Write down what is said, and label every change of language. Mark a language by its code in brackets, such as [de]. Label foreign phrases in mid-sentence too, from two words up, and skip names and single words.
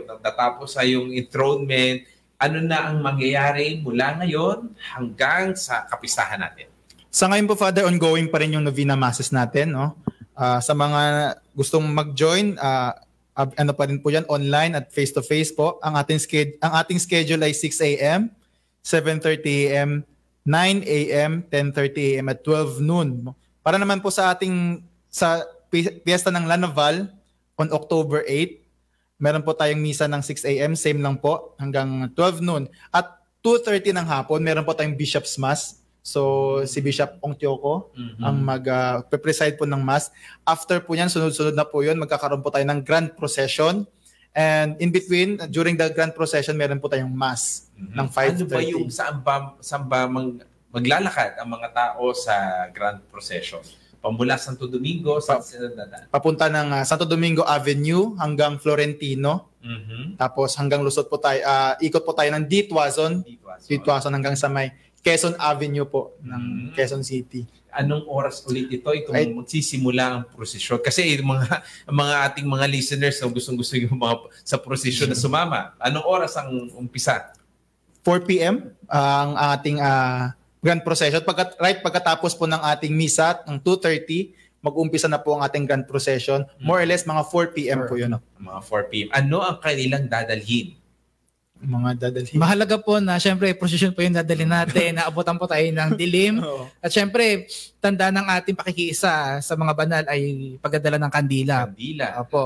[tl] Natapos sa yung enthronement, ano na ang mangyayari mula ngayon hanggang sa kapistahan natin? Sa ngayon po, Father, ongoing pa rin yung [en] Novena Masses [tl] natin, no? Sa mga gustong mag-join, ano pa rin po yan, online at face-to-face po. Ang ating schedule ay 6 a.m., 7:30 a.m., 9 a.m., 10:30 a.m. at 12 noon. Para naman po sa piyesta ng Lanaval [en] on October 8, [tl] meron po tayong misa ng 6 a.m., same lang po, hanggang 12 noon. At 2:30 ng hapon, meron po tayong Bishop's Mass. So, si Bishop Ong Tioco ang mag-preside po ng Mass. After po yan, sunod-sunod na po yun, magkakaroon po tayo ng Grand Procession. [en] And in between, during the Grand Procession, [tl] meron po tayong Mass ng 5:30. Ano ba yung saan ba maglalakad ang mga tao sa Grand Procession? Pamula Santo Domingo, papunta ng Santo Domingo Avenue hanggang Florentino. Tapos hanggang lusot po tayo, ikot po tayo ng Dituazon hanggang sa may Quezon Avenue po ng Quezon City. Anong oras ulit ito? Itong magsisimula ang prosesyon. Kasi mga ating mga listeners na gustong-gusto yung mga sa prosesyon na sumama. Anong oras ang umpisa? 4 p.m. Ang ating Grand Procession. Right pagkatapos po ng ating misa, ng 2:30, mag-umpisa na po ang ating Grand Procession. [en] More or less, [tl] mga 4 p.m. po yun. Mga 4 p.m. Ano ang kanilang dadalhin? Mga dadalhin. Mahalaga po na syempre prosesyon po yung dadalhin natin, naabutan po tayo ng dilim. At syempre, tanda ng ating pakikiisa sa mga banal ay pagdadala ng kandila. Opo.